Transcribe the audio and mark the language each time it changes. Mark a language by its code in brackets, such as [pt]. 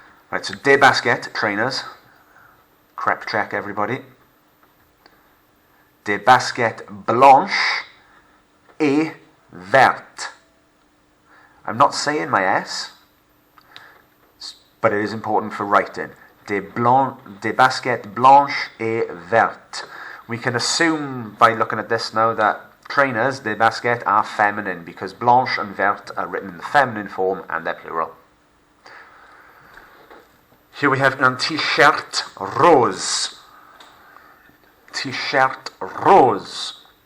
[en] Right, so [fr] des baskets, [en] trainers. Crep check, everybody. [fr] Des baskets blanches et vertes. [en] I'm not saying my S. but it is important for writing. [fr] Des baskets blanches et vertes. [en] We can assume by looking at this now that trainers, [fr] des baskets, [en] are feminine because blanche and verte are written in the feminine form and they're plural. Here we have [fr] un t-shirt rose. T-shirt rose.